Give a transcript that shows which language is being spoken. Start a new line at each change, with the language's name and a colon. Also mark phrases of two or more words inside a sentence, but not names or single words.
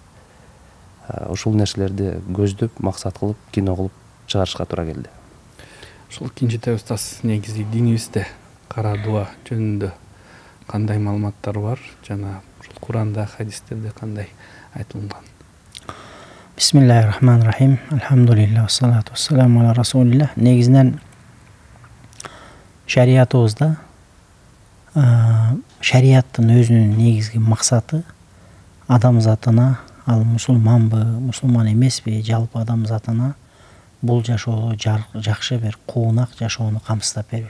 Kyrgyz: Ушул нерселерди көздөп, максат кылып, кино кылып чыгарышка туура келди. Ушул Кенжетай устаз, негизи динибизде кара дуа жөнүндө кандай маалыматтар бар жана ушул Куранда, хадистерде кандай айтылган?
Arabic: بسم الله الرحمن الرحيم. الحمد لله، والصلاة والسلام على رسول الله.
Kyrgyz: Негизинен шариятыбызда шарияттын өзүнүн негизги максаты адамзатына, ал мусулманбы, мусулман эмеспи, жалпы адамзатына бул жашоодо жакшы бир куунак жашоону камсыздап берүү.